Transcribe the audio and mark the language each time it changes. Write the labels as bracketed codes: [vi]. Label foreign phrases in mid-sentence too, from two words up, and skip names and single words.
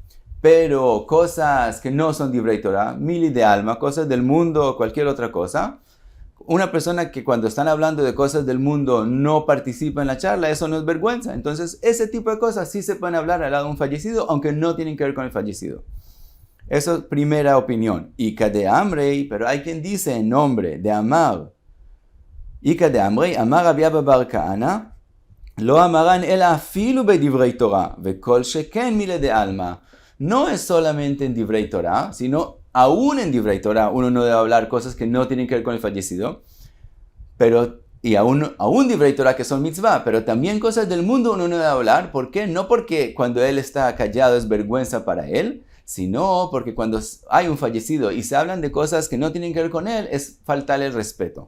[es] Pero cosas que no son [he] דברי תורה, [arc] מילי דעלמא, [es] cosas del mundo o cualquier otra cosa, una persona que cuando están hablando de cosas del mundo no participa en la charla, eso no es vergüenza. Entonces, ese tipo de cosas sí se pueden hablar al lado de un fallecido, aunque no tienen que ver con el fallecido. Eso es primera opinión. [arc] איכא דאמרי, [es] pero hay quien dice en nombre de Amar. [arc] איכא דאמרי אמר רבי אבא בר כהנא לא אמרן אלא אפילו בדברי תורה וכל שכן מילי דעלמא. [es] No es solamente en [he] דברי תורה, [es] sino aún en [he] דברי תורה [es] uno no debe hablar cosas que no tienen que ver con el fallecido. Y aún [he] דברי תורה [es] que son mitzvah, pero también cosas del mundo uno no debe hablar. ¿Por qué? No porque cuando él está callado es vergüenza para él, sino porque cuando hay un fallecido y se hablan de cosas que no tienen que ver con él, es faltarle el respeto.